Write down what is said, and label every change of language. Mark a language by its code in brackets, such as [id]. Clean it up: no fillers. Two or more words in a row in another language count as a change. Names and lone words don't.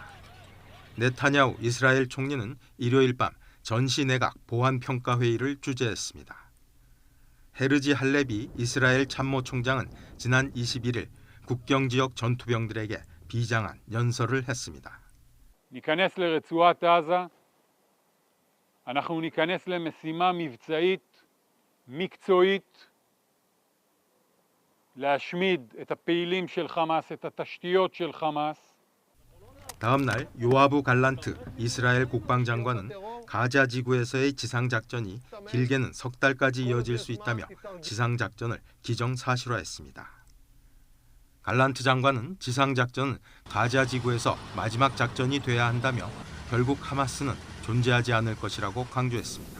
[ko] 네타냐후 이스라엘 총리는 일요일 밤 전시내각 보안평가회의를 주재했습니다. 헤르지 할레비 이스라엘 참모총장은 지난 21일 국경지역 전투병들에게 비장한 연설을 했습니다. [he] ניכנס לרצועת עזה, אנחנו ניכנס למשימה מבצעית, מקצועית, להשמיד את הפעילים של חמאס, את התשתיות של חמאס. [ko] 다음 날 요아부 갈란트 이스라엘 국방장관은 가자 지구에서의 지상작전이 길게는 석 달까지 이어질 수 있다며 지상작전을 기정사실화했습니다. 갈란트 장관은 지상작전은 가자 지구에서 마지막 작전이 돼야 한다며 결국 하마스는 존재하지 않을 것이라고 강조했습니다.